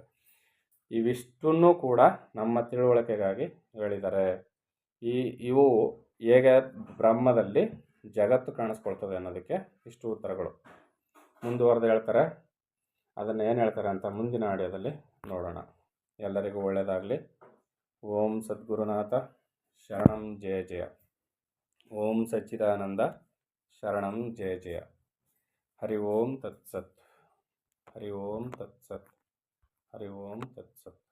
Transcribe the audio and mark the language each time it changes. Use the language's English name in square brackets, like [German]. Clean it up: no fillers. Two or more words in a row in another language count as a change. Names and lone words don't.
[Kannada] ಇವಿಷ್ಟನ್ನೂ ಕೂಡ ನಮ್ಮ ತಿಳುವಳಿಕೆಗಾಗಿ ಹೇಳಿದ್ದಾರೆ. ಇವು ಹೇಗೆ ಬ್ರಹ್ಮದಲ್ಲಿ ಜಗತ್ತು ಕಾಣಿಸ್ಕೊಳ್ತದೆ ಅನ್ನೋದಕ್ಕೆ ಇಷ್ಟು ಉತ್ತರಗಳು. ಮುಂದುವರೆದು ಹೇಳ್ತಾರೆ. ಅದನ್ನು ಏನು ಹೇಳ್ತಾರೆ ಅಂತ ಮುಂದಿನ ಆಡಿಯೋದಲ್ಲಿ ನೋಡೋಣ. ಎಲ್ಲರಿಗೂ ಒಳ್ಳೆಯದಾಗಲಿ. [Sanskrit] ಓಂ ಸದ್ಗುರುನಾಥ ಶರಣಂ ಜಯ ಜಯ. ಓಂ ಸಚ್ಚಿದಾನಂದ ಶರಣಂ ಜಯ ಜಯ. ಹರಿ ಓಂ ತತ್ಸತ್. ಹರಿ ಓಂ ತತ್ಸತ್. ಹರಿ ಓಂ ತತ್ಸತ್.